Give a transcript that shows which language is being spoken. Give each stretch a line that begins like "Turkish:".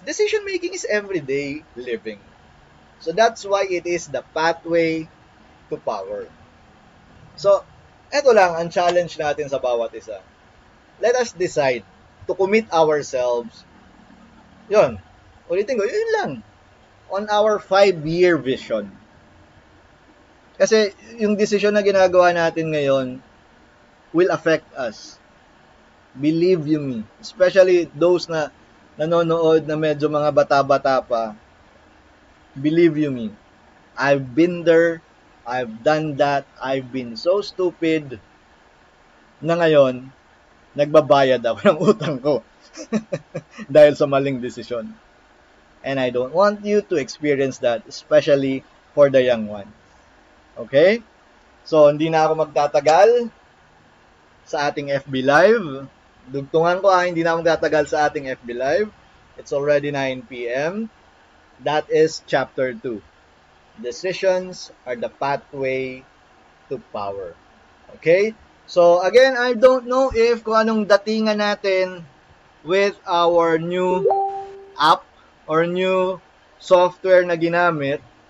English: Decision-making is everyday living. So, that's why it is the pathway to power.
Filipino: So, eto lang ang challenge natin sa bawat isa.
English: Let us decide to commit ourselves.
Filipino: Yun. Ulitin ko, yun lang.
English: On our 5-year vision.
Filipino: Kasi yung decision na ginagawa natin ngayon
English: will affect us. Believe you me.
Filipino: Especially those na nanonood na medyo mga bata-bata pa.
English: Believe you me. I've been there. I've done that. I've been so stupid
Filipino: na ngayon, nagbabayad ako ng utang ko dahil sa maling desisyon.
English: And I don't want you to experience that, especially for the young one. Okay?
Filipino: So, hindi na ako magtatagal sa ating FB Live. Dugtungan ko hindi na ako magtatagal sa ating FB Live.
English: It's already 9 p.m. That is Chapter 2. Decisions are the pathway to power. Okay? So, again, I don't know if
Filipino: kung anong datingan natin
English: with our new app or new software na ginamit.